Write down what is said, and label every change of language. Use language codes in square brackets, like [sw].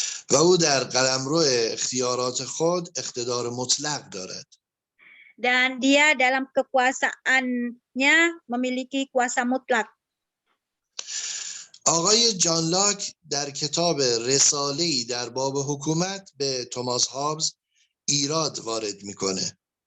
[fa] و او در قلمرو اختیارات خود اقتدار مطلق دارد. [id] Dan dia dalam kekuasaannya memiliki kuasa mutlak. [fa] آقای جان لاک در کتاب رساله‌ای در باب حکومت به توماس هابز ایراد وارد میکنه.